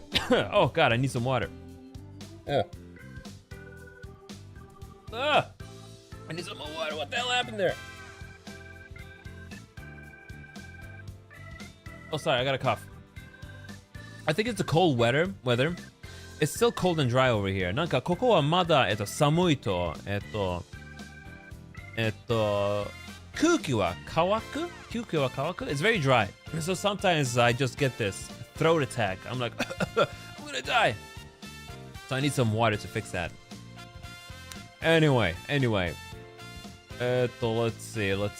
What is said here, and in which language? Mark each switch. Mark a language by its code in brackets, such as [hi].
[en] Oh god, I need some water. I need some more water. What the hell happened there? Oh, sorry, I got a cough. I think it's the cold weather. It's still cold and dry over here. [ja] なんかここはまだ寒いと空気は乾く? [en] It's very dry. So sometimes I just get this throat attack. I'm like, I'm gonna die. So I need some water to fix that. Anyway. Let's see.